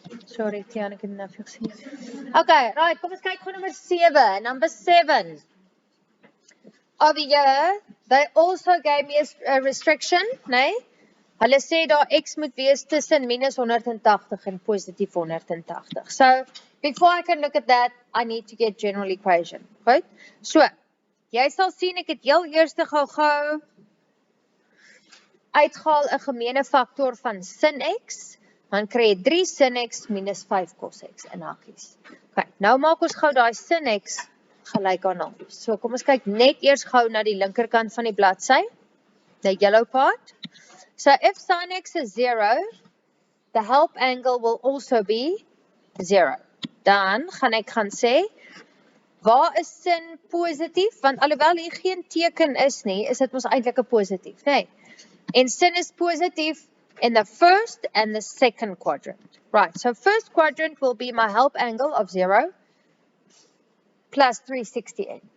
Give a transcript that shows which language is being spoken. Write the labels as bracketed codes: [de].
[af] Sorry, Tiana, ek het nou vir gesien. Okay, right, kom ons kyk gou nummer 7. [en] Number 7. Over here, they also gave me a restriction, nee? [af] Hulle sê daar x moet wees tussen minus 180 en positief 180. [en] So, before I can look at that, I need to get general equation. [af] Goed? So, jy sal sien ek het heel eerste gou uitgehaal 'n gemeene faktor van sin x. Dan kry jy 3 sin x minus 5 cos x in hakkies. Okay, nou maak ons gou daai sin x gelyk aan 0. So kom ons kyk net eers gou na die linkerkant van die bladsy, [en] the yellow part. So if sin x is 0, the help angle will also be 0. [af] Dan gaan ek gaan sê, waar is sin positief? Want alhoewel hier geen teken is nie, is dit mos eintlik 'n positief, nee. En sin is positief [en] in the first and the second quadrant. Right, so first quadrant will be my help angle of 0 plus 360n.